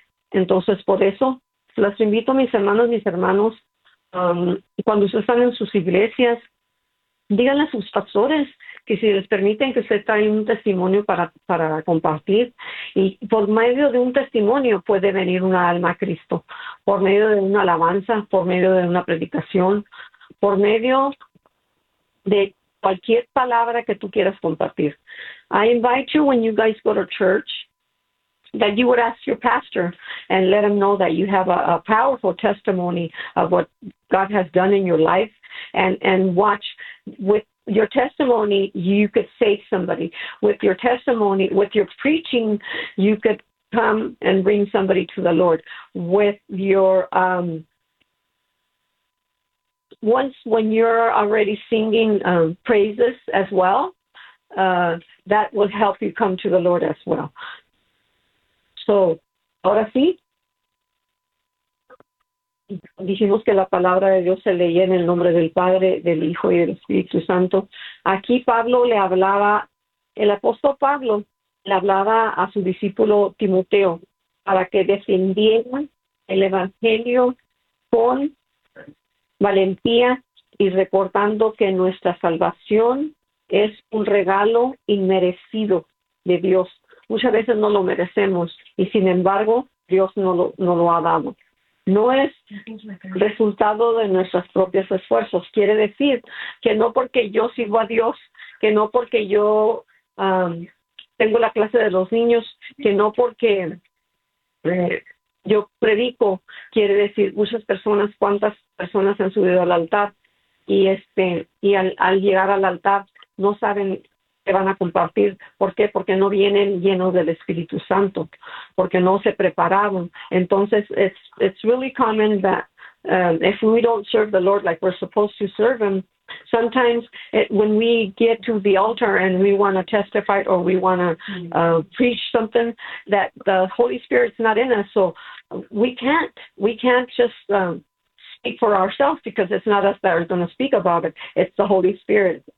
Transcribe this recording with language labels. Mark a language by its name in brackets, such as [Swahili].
[Spanish] Entonces por eso los invito a mis hermanos, cuando ustedes están en sus iglesias, díganle a sus pastores que si les permiten que usted traiga un testimonio para compartir. Y por medio de un testimonio puede venir una alma a Cristo, por medio de una alabanza, por medio de una predicación, por medio de cualquier palabra que tú quieras compartir. [English] I invite you when you guys go to church that you would ask your pastor and let him know that you have a powerful testimony of what God has done in your life, and watch with your testimony, you could save somebody. With your testimony, with your preaching, you could come and bring somebody to the Lord. With your, once when you're already singing praises as well, that will help you come to the Lord as well. So, [Spanish] ahora sí, Dijimos que la palabra de Dios se leía en el nombre del Padre, del Hijo y del Espíritu Santo. Aquí Pablo le hablaba, el apóstol Pablo le hablaba a su discípulo Timoteo para que defendiera el Evangelio con valentía y recordando que nuestra salvación es un regalo inmerecido de Dios. Muchas veces no lo merecemos y sin embargo Dios no lo ha dado. No es resultado de nuestros propios esfuerzos. Quiere decir que no porque yo sirvo a Dios, que no porque yo tengo la clase de los niños, que no porque yo predico, quiere decir muchas personas, cuántas personas han subido al altar y al llegar al altar no saben qué van a compartir. ¿Por qué? Porque no vienen llenos del Espíritu Santo, porque no se prepararon. Entonces, [English] it's really common that if we don't serve the Lord like we're supposed to serve him, sometimes when we get to the altar and we want to testify or we want to preach something, that the Holy Spirit's not in us, so we can't just speak for ourselves, because it's not us that are going to speak about it, it's the Holy Spirit.